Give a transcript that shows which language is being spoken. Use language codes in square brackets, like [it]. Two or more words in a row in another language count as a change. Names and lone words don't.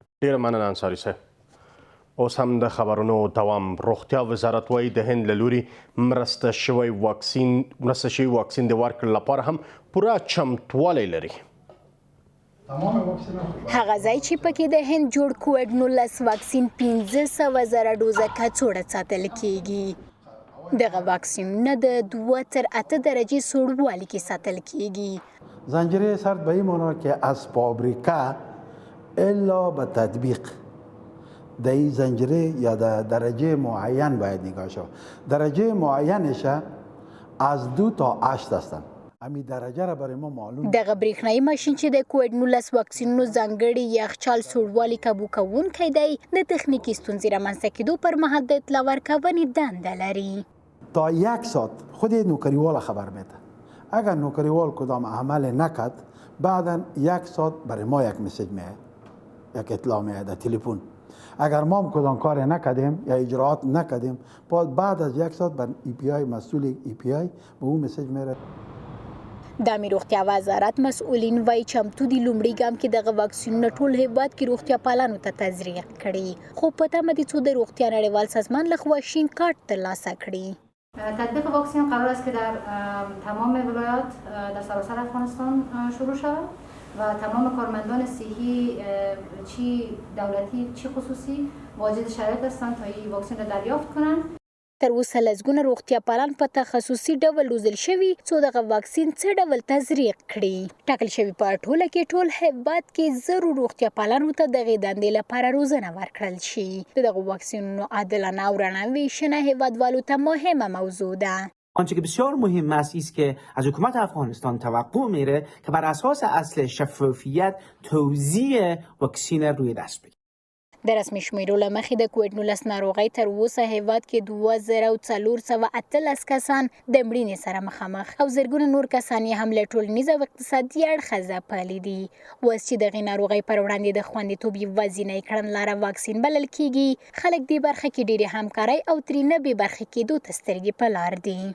[ps] ډېره مننه انصاري صاحب اوس هم د خبرونو دوام روغتیا وزارت وایي د هند له لوري مرسته شوی واکسین د ورکړې لپاره هم پوره چمتوالی لري هغه ځای چې پکې د هند جوړ کووډ-19 واکسین 15,000 ډوزه کڅوړه ساتل کیږي دغه واکسینونه د 2 تر 8 درجې سوړوالي کې ساتل کیږي [fa] زنجیره سرد به این معنا که از فابریکه الا به تطبیق در این زنجیره یا در درجه معین باید نگاه شد درجه معینش از 2 تا 8 هستند همین درجه را برای ما معلوم [ps] دغه برېښنایي ماشین چې د کووډ-19 واکسینونو ځانګړي یخچال سوړوالي کابو کوونکی دی د تخنیکي ستونزې رامنځته کېدو پر مهال د اطلاع ورکونې دنده لري [fa] تا 1 ساعت خود نوکریوال خبر میده. اگر نوکریوال کدام عمل نکرد بعدا 1 ساعت برای ما یک مسیج میاد، یک اطلاع میاد در تلفن. اگر ما کدام کار نکردیم یا اجراعات نکردیم بعد از 1 ساعت بر ای پی آی مسئول ای پی آی به اون مسیج میره. [ps] د امیر روغتیا وزارت مسؤلین وایي چمتو دي لومړي ګام کې دغه واکسینونه ټول هیواد کې روغتیا پالانو ته تزریق کړي، خو په تمه دي څو د روغتیا نړیوال سازمان لخوا شین کارت ترلاسه کړي. [fa] تطبیق واکسن قرار است که در تمام ولایات در سراسر افغانستان شروع شود و تمام کارمندان صحی چی دولتی چی خصوصی واجد شرایط هستند تا این واکسن را دریافت کنند. [ps] تر اوسه لسګونه روغتیا پالان په تخصصي ډول روزل شوي څو دغه واکسین څه ډول تزریق کړي. ټاکل شوي په ټوله کې ټول هیواد کې زرو روغتیا پالانو ته دغې دندې لپاره روزنه ورکړل شي. د دغو واکسینونو عادلانه او رڼا ویشنه هیوادوالو ته مهمه موضوع ده. [fa] آنچه که بسیار مهم است است که از حکومت افغانستان توقع میره که بر اساس اصل شفافیت توزیع واکسین روی دست بگیره. [ps] د رسمي شمیرو له مخې د کووډ-19 ناروغۍ تر اوسه هیواد کې 2418 کسان د مړینې سره مخامخ او زرګونه نور کسان یې هم له ټولنیز او اقتصادي اړخه ځپلي دي. اوس چې دغې ناروغۍ پر وړاندې د خوندیتوب یوازینۍ کړنلاره واکسین بلل کیږي، خلک دې برخه کې ډېرې همکارۍ او ترېنه بې برخې کېدو ته سترګې په لار دي.